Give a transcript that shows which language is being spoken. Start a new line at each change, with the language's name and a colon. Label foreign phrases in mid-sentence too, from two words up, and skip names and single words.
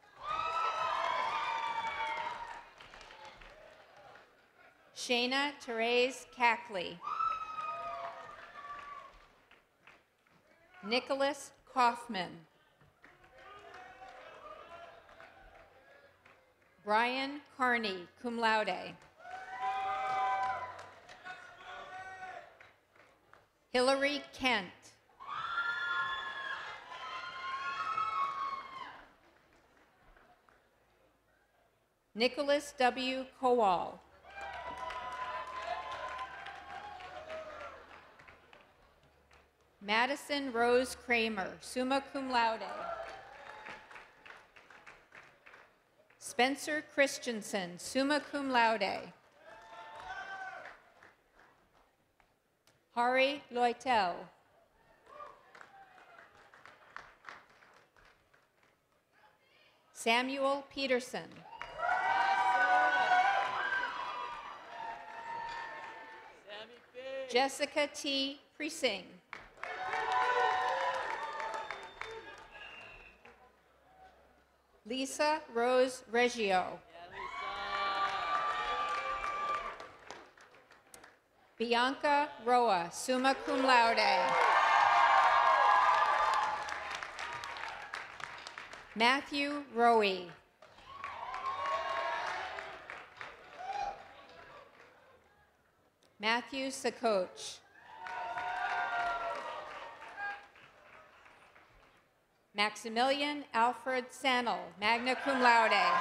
English: Shayna Therese Cackley. Nicholas Kaufman. Brian Carney,
Latin: cum laude.
English: Hillary Kent. Nicholas W. Kowal. Madison Rose Kramer,
Latin: summa cum laude.
English: Spencer Christensen,
Latin: summa cum laude.
English: Hari Loitel. Samuel Peterson. Jessica T. Precinct. Lisa Rose Reggio. Bianca Roa,
Latin: summa cum laude.
English: Matthew Rowe. Matthew Sakoch. Maximilian Alfred Sannel,
Latin: magna cum laude.